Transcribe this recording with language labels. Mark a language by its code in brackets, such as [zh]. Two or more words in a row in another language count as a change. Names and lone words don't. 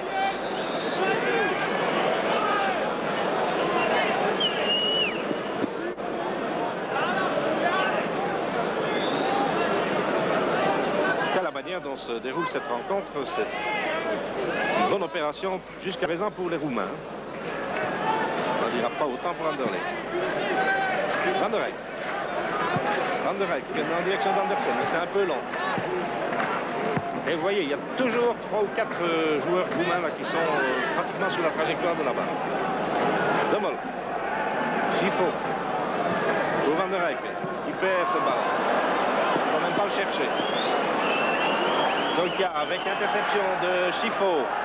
[fr] La manière dont se déroule cette rencontre, c'est une bonne opération jusqu'à présent pour les Roumains. On n'en dira pas autant pour Anderlecht. Van der Eycken. Van der Eycken en direction d'Andersen, mais c'est un peu long. Et vous voyez, il y a toujours 3 ou 4 joueurs roumains là, qui sont pratiquement sur la trajectoire de la balle. De Mol. Schifo. Pour Van der Eyck, qui perd ce ballon. Il ne va même pas le chercher. Tolka avec interception de Schifo.